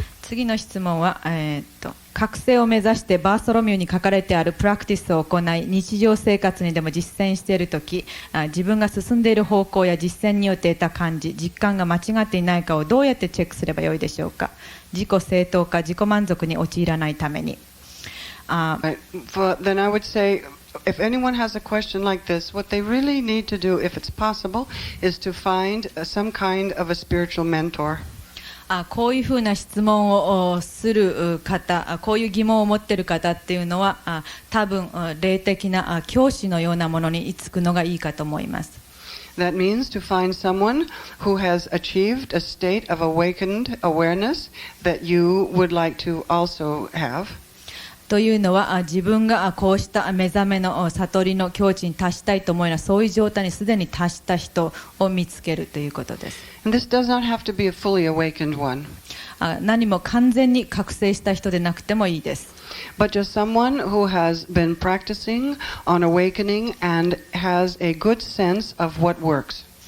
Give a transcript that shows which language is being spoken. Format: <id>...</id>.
<ja>次の質問は、覚醒を目指してバーソロミューに書かれてあるプラクティスを行い、日常生活にでも実践しているとき、自分が進んでいる方向や実践によって得た感じ、実感が間違っていないかをどうやってチェックすればよいでしょうか。自己正当化、自己満足に陥らないために。</ja> <en>Then I would say, if anyone has a question like this, what they really need to do, if it's possible, is to find some kind of a spiritual mentor.</en> <ja>こういうふうな質問をする方、こういう疑問を持っている方っていうのは、多分霊的な教師のようなものにつくのがいいかと思います。</ja> <en>That means to find someone who has achieved a state of awakened awareness that you would like to also have.</en> <ja>というのは自分がこうした目覚めの悟りの境地に達したいと思いなそういう状態にすでに達した人を見つけるということです。</ja> <en>And this does not have to be a fully awakened one.</en> <ja>何も完全に覚醒した人でなくてもいいです。</ja> <en>But just someone who has been practicing on awakening and has a good sense of what works.</en>